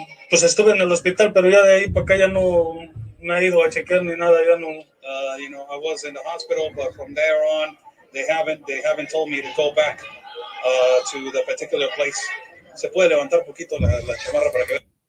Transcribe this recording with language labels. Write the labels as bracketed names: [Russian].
[Spanish] Pues estuve en el hospital, pero ya de ahí para acá ya no me he ido a chequear ni nada, ya no. [English] I was in the hospital, but from there on, they haven't told me to go back to the particular place. [Spanish] Se puede levantar un poquito la chamarra para que